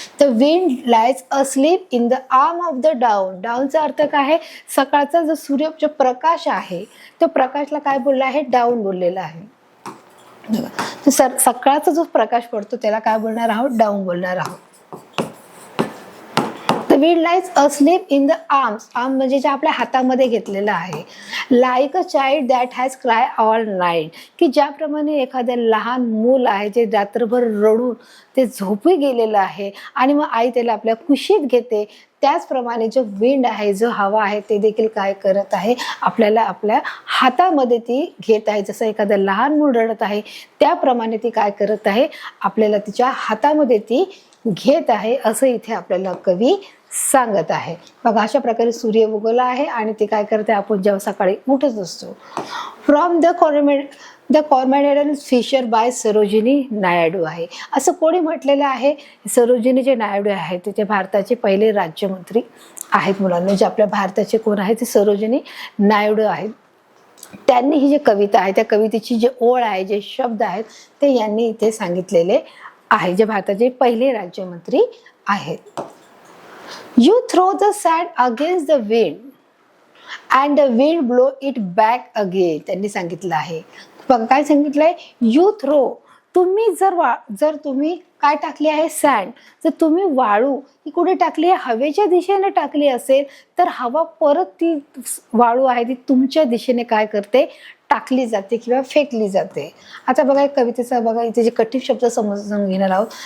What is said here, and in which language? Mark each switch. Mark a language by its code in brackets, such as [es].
[en] तर wind lies asleep in the arm of the dawn. [mr] डाऊनचा अर्थ काय आहे? सकाळचा जो सूर्य जो प्रकाश आहे तो प्रकाशला काय बोलला आहे? डाऊन बोललेला आहे. सकाळचा जो प्रकाश पडतो त्याला काय बोलणार आहोत? डाऊन बोलणार आहोत. [en] The wind lies asleep in the arms. [mr] Arm म्हणजे जे आपल्या हातामध्ये घेतलेलं आहे. [en] Like a child that has cried all night. [mr] की ज्याप्रमाणे एखादं लहान मूल आहे जे रात्रभर रडून ते झोपी गेलेलं आहे आणि मग आई त्याला आपल्या कुशीत घेते, त्याचप्रमाणे जो विंड आहे, जो हवा आहे, ते देखील काय करत आहे? आपल्याला आपल्या हातामध्ये ती घेत आहे. जसं एखादं लहान मूल रडत आहे त्याप्रमाणे ती काय करत आहे? आपल्याला तिच्या हातामध्ये ती घेत आहे, असं इथे आपल्याला कवी सांगत आहे. बघा अशा प्रकारे सूर्य उगवला आहे आणि ते काय करते? आपण जेव्हा सकाळी उठत असतो. [en] From the Coromandel fisher by Sarojini Naidu आहे. [mr] असं कोणी म्हटलेलं आहे? सरोजिनी जे नायडू आहेत ते भारताचे पहिले राज्यमंत्री आहेत मुलांना. जे आपल्या भारताचे कोण आहेत? ते सरोजिनी नायडू आहेत. त्यांनी ही जी कविता आहे त्या कवितेची जी ओळ आहे, जे शब्द आहेत, ते यांनी इथे सांगितलेले आहे, जे भारताचे पहिले राज्यमंत्री आहेत. [en] You throw the sand against the wind and the wind blow it back again. [mr] त्यांनी सांगितलं आहे. बघा काय सांगितलंय? [en] You throw. [mr] तुम्ही जर तुम्ही काय टाकली आहे? सँड. जर तुम्ही वाळू ही कुठे टाकली आहे? हवेच्या दिशेने टाकली असेल तर हवा परत ती वाळू आहे ती तुमच्या दिशेने काय करते? टाकली जाते किंवा फेकली जाते. आता बघा कवितेचा बघा इथे जे कठीण शब्द समजून घेणार आहोत.